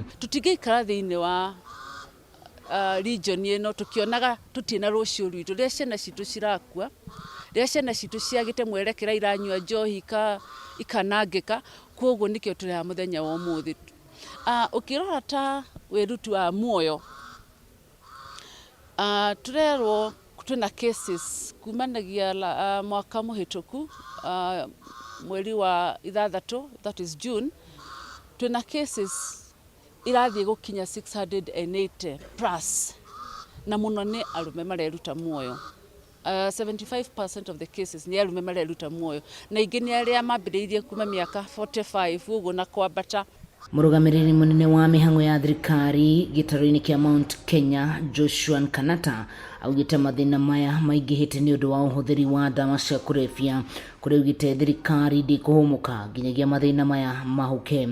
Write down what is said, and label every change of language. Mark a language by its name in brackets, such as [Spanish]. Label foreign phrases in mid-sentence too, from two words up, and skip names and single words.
[Kikuyu] Tutigeikara thiini wa region ino tukionaga tutina rucio rwitu ria ciana citu cirakua, ria ciana citu ciagite mwerekera iranyua njohi ikanangika. Koguo nikio turi muthenya wa umuthi ukirora ta wirutu wa muoyo turerwo twina cases kumanagia mwaka muhituku mweri wa 6, [English] that is June, [Kikuyu] twina cases irathie gukinya 680 plus na muno ni arume mareruta muoyo. 75% [English] of the cases [Kikuyu] ni arume mareruta muoyo na ingi ni aria mambiriirie kuma miaka 45 uguo na kwambata. Murugamiriri munene wa mihango ya thirikari gitaro-ini kia Mount Kenya Joshua Kanata augite mathina maya maingihite ni undu wa uhuthiri wa ndawa cia kurebia kuri ugite thirikari ndikuhumuka nginyagia mathina maya mahuke.